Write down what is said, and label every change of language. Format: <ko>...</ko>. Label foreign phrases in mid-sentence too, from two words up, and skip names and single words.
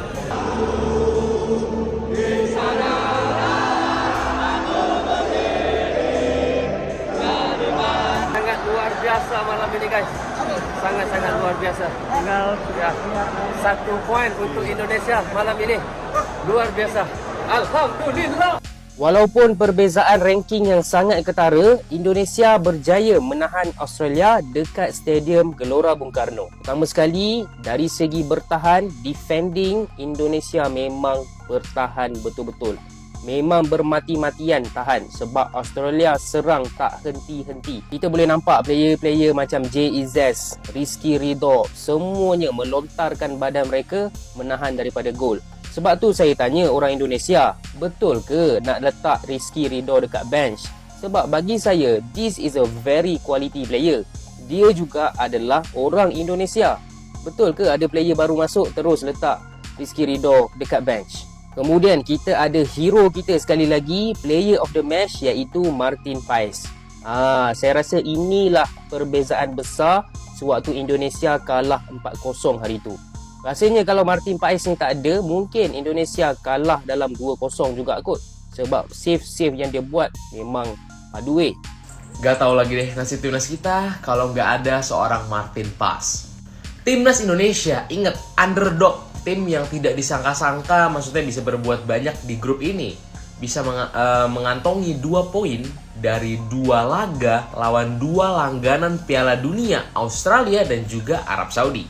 <ms>Sangat luar biasa malam ini guys. Sangat luar biasa. Tinggal ya 1 poin untuk Indonesia malam ini. Luar biasa. Alhamdulillah. Walaupun perbezaan ranking yang sangat ketara, Indonesia berjaya menahan Australia dekat Stadium Gelora Bung Karno. Pertama sekali, dari segi bertahan, defending Indonesia memang bertahan betul-betul. Memang bermati-matian tahan sebab Australia serang tak henti-henti. Kita boleh nampak player-player macam Jay Izzez, Rizky Ridho, semuanya melontarkan badan mereka menahan daripada gol. Sebab tu saya tanya orang Indonesia, betul ke nak letak Rizky Ridho dekat bench? Sebab bagi saya,</ms> <en>this is a very quality player.</en> <ms>Dia juga adalah orang Indonesia. Betul ke ada player baru masuk terus letak Rizky Ridho dekat bench? Kemudian kita ada hero kita sekali lagi,</ms> <en>player of the match</en> <ms>iaitu Martin Paes. Saya rasa inilah perbezaan besar sewaktu Indonesia kalah 4-0 hari tu. Rasanya kalau Martin Paes ni tak ada, mungkin Indonesia kalah dalam 2-0 juga kot. Sebab save-save yang dia buat memang aduh.</ms> <id>Gak tahu lagi deh nasib timnas kita kalau nggak ada seorang Martin Paes. Timnas Indonesia, ingat, underdog, tim yang tidak disangka-sangka, maksudnya bisa berbuat banyak di grup ini. Bisa mengantongi 2 poin dari 2 laga lawan 2 langganan Piala Dunia, Australia dan juga Arab Saudi.</id>